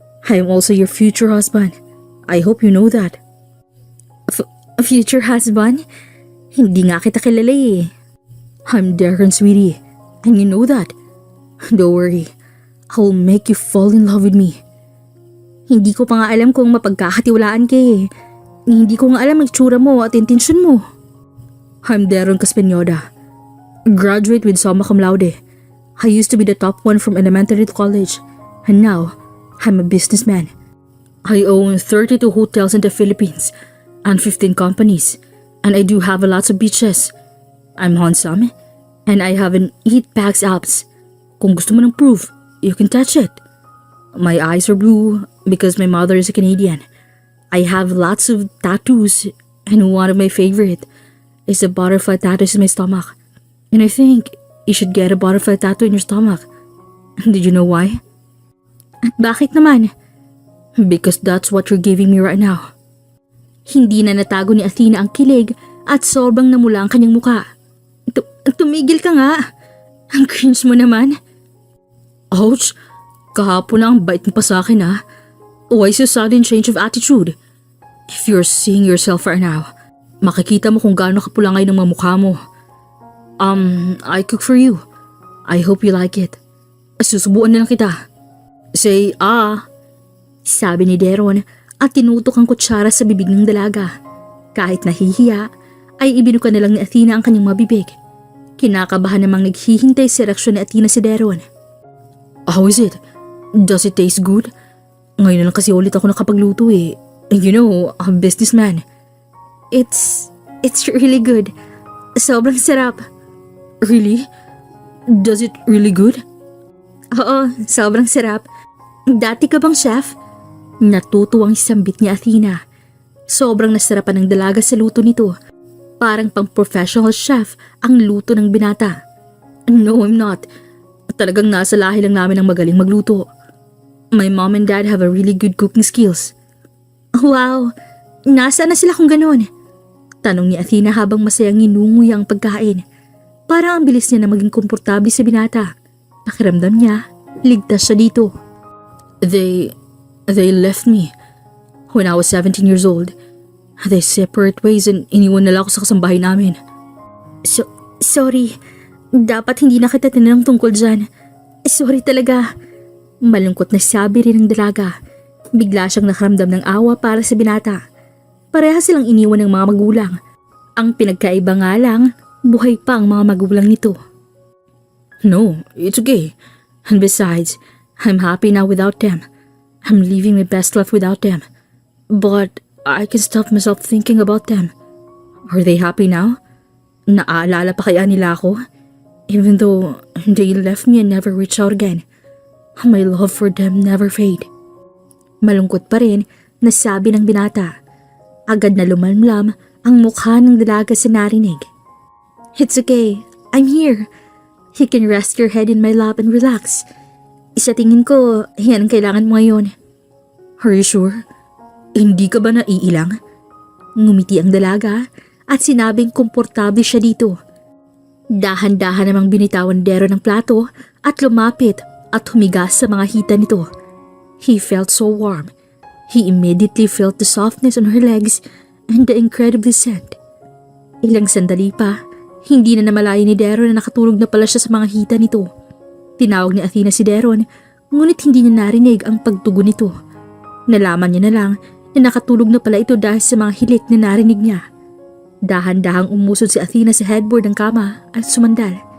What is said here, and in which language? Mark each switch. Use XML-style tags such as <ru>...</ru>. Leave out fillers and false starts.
<en>I am also your future husband. I hope you know that." A future husband?</en> <tl>Hindi nga kita kilala eh."</tl> <en>"I'm Daron, sweetie, and you know that. Don't worry. I'll make you fall in love with me.</en> <tl>Hindi ko pa nga alam kung mapagkakatiwalaan ka eh. Hindi ko nga alam ang tsura mo at intensyon mo.</tl> <en>I'm Daron Caspinyoda. Graduate with summa cum laude. I used to be the top one from elementary to college. And now, I'm a businessman. I own 32 hotels in the Philippines and 15 companies. And I do have lots of beaches. I'm handsome. And I have an 8-pack abs.</en> <tl>Kung gusto mo ng proof,</tl> <en>you can touch it. My eyes are blue because my mother is a Canadian. I have lots of tattoos, and one of my favorite is a butterfly tattoo in my stomach. And I think you should get a butterfly tattoo in your stomach. Did you know why?</en> <tl>At bakit naman?</tl> <en>Because that's what you're giving me right now.</en> <tl>Hindi na natago ni Athena ang kilig at sobrang namula ang kanyang muka. Tumigil ka nga. Ang cringe mo naman. Ouch! Kahapon na ang bait mo pa sa akin ha.</tl> <en>Why so sudden change of attitude? If you're seeing yourself right now,</en> <tl>makikita mo kung gaano kapula ngayon ang mga mukha mo.</tl> <en>I cook for you. I hope you like it.</en> <tl>Susubuan na lang kita. Say, sabi ni Daron at tinutok ang kutsara sa bibig ng dalaga. Kahit nahihiya, ay ibinuka na lang ni Athena ang kanyang mabibig. Kinakabahan namang naghihintay sa reaksyon ni Athena si Daron.</tl> <en>How is it? Does it taste good?</en> <tl>Ngayon na lang kasi ulit ako nakapagluto eh.</tl> <en>You know, I'm a businessman. It's really good.</en> <tl>Sobrang sarap.</tl> <en>Really? Does it really good?</en> <tl>Oo, sobrang sarap. Dati ka bang chef? Natutuwang sambit ni Athena. Sobrang nasarapan ng dalaga sa luto nito. Parang pang professional chef ang luto ng binata.</tl> <en>No, I'm not.</en> <tl>Talagang nasa lahi lang namin ang magaling magluto.</tl> <en>My mom and dad have a really good cooking skills.</en> <tl>Wow! Nasaan na sila kung ganon? Tanong ni Athena habang masayang inunguy ang pagkain. Parang ang bilis niya na maging komportable sa binata. Pakiramdam niya, ligtas siya dito.</tl> <en>They left me when I was 17 years old. They separate ways and</en> <tl>iniwan nila ako sa kasambahay namin. Sorry. Dapat hindi na kita tinanong tungkol dyan. Sorry talaga. Malungkot na sabi rin ng dalaga. Bigla siyang nakaramdam ng awa para sa binata. Pareha silang iniwan ng mga magulang. Ang pinagkaiba nga lang, buhay pa ang mga magulang nito.</tl> <en>No, it's okay. And besides, I'm happy now without them. I'm living my best life without them. But I can stop myself thinking about them. Are they happy now?</en> <tl>Naaalala pa kaya nila ako?</tl> <en>Even though they left me and never reached out again. My love for them never fade.</en> <tl>Malungkot pa rin na sabi ng binata. Agad na lumalamlam ang mukha ng dalaga sa narinig.</tl> <en>It's okay. I'm here. You can rest your head in my lap and relax.</en> <tl>Sa tingin ko, yan ang kailangan mo ngayon.</tl> <en>Are you sure?</en> <tl>Hindi ka ba naiilang? Ngumiti ang dalaga at sinabing komportable siya dito. Dahan-dahan namang binitawan Daron ng plato at lumapit at humiga sa mga hita nito.</tl> <en>He felt so warm. He immediately felt the softness on her legs and the incredible scent.</en> <tl>Ilang sandali pa, hindi na namalayan ni Daron na nakatulog na pala siya sa mga hita nito. Tinawag ni Athena si Daron, ngunit hindi niya narinig ang pagtugon nito. Nalaman niya na lang na nakatulog na pala ito dahil sa mga hilik na narinig niya. Dahan-dahang umusod si Athena sa headboard ng kama at sumandal.</tl>